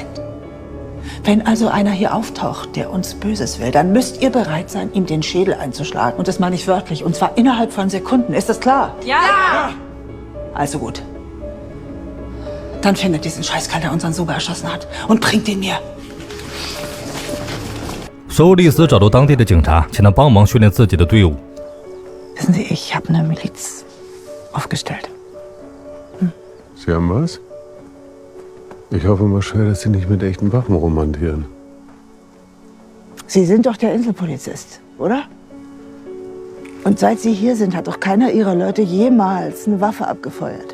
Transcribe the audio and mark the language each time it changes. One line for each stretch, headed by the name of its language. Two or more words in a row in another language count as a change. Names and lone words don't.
German: Wenn also einer hier auftaucht, der uns Böses will, dann müsst ihr bereit sein, ihm den Schädel einzuschlagen. Und das meine ich wörtlich. Und zwar innerhalb von Sekunden. Ist das klar? Ja! Also gut. Dann findet diesen Scheißkerl, der unseren Suba erschossen hat, und bringt ihn mir.
Chinese: 收利斯找到当地的警察，请他帮忙训练自己的队伍。
German: Wissen Sie, ich habe eine Miliz aufgestellt. Sie haben was? Ich hoffe mal schwer, dass Sie nicht mit echten Waffen romantieren. Sie sind doch der Inselpolizist, oder? Und seit Sie hier sind, hat doch keiner Ihrer Leute jemals eine Waffe abgefeuert.